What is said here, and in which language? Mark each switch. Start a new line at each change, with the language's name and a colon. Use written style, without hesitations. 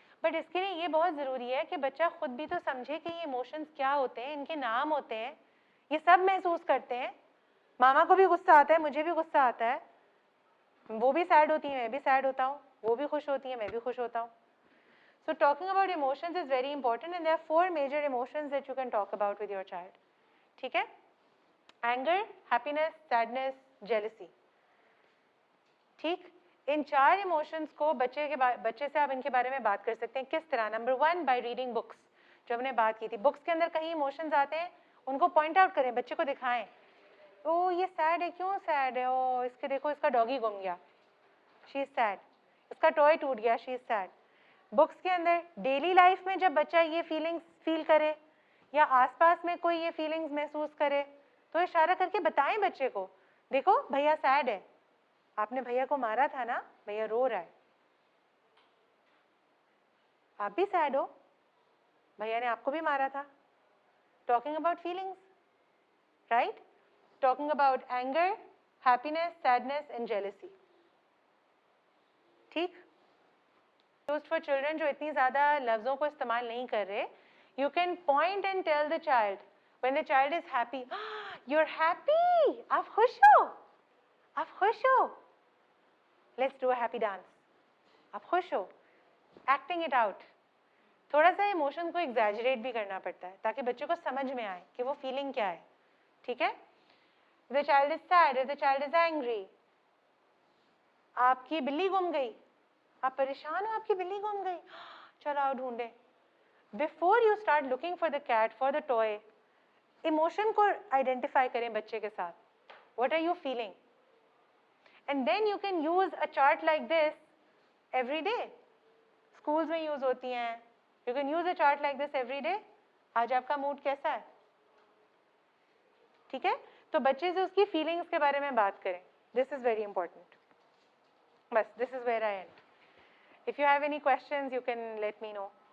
Hindi: But इसके लिए ये बहुत ज़रूरी है कि बच्चा खुद भी तो समझे कि ये इमोशंस क्या होते हैं, इनके नाम होते हैं, ये सब महसूस करते हैं। मामा को भी गुस्सा आता है, मुझे भी गुस्सा आता है, वो भी सैड होती है, मैं भी सैड होता हूँ, वो भी खुश होती है, मैं भी खुश होता हूँ।
English: So talking about emotions is very important, and there are 4 major emotions that you can talk about with your child.
Hindi: ठीक है?
English: Anger, happiness, sadness, jealousy.
Hindi: ठीक? इन 4 इमोशंस को बच्चे से आप इनके बारे में बात कर सकते हैं। किस तरह? नंबर 1, बाय रीडिंग बुक्स, जो हमने बात की थी। बुक्स के अंदर कहीं इमोशंस आते हैं, उनको पॉइंट आउट करें, बच्चे को दिखाएं। ओ ये सैड है, क्यों सैड है? ओ इसके देखो, इसका डॉगी गुम गया,
English: She is sad.
Hindi: इसका टॉय टूट गया,
English: She is sad.
Hindi: बुक्स के अंदर डेली लाइफ में जब बच्चा ये फीलिंग्स फील करे या आसपास में कोई ये फीलिंग्स महसूस करे तो इशारा करके बताएं बच्चे को, देखो भैया सैड है, आपने भैया को मारा था ना, भैया रो रहा है, आप भी सैड हो, भैया ने आपको भी मारा था।
English: Talking about feelings, right? Talking about anger, happiness, sadness and jealousy.
Hindi: ठीक?
English: Used for children
Hindi: जो इतनी ज़्यादा लफ्ज़ों को इस्तेमाल नहीं कर रहे,
English: you can point and tell the child when the child is happy, you're happy,
Hindi: आप खुश हो, आप खुश हो,
English: let's do a happy dance,
Hindi: आप खुश हो,
English: acting it out।
Hindi: थोड़ा सा इमोशन को एग्जैजरेट भी करना पड़ता है ताकि बच्चे को समझ में आए कि वो फीलिंग क्या है, ठीक है।
English: The child is sad, the child is angry,
Hindi: आपकी बिल्ली गुम गई, आप परेशान हो, आपकी बिल्ली गुम गई, चलो आओ ढूंढे।
English: before you start looking for the cat, for the toy,
Hindi: emotion को आइडेंटिफाई करें बच्चे के साथ,
English: What are you feeling, and then you can use a chart like this every day.
Hindi: Schools में यूज होती हैं,
English: You can use a chart like this every day.
Hindi: आज आपका मूड कैसा है, ठीक है। तो बच्चे से उसकी फीलिंग्स के बारे में बात करें,
English: This is very important. बस, this is where I end. If you have any questions, you can let me know.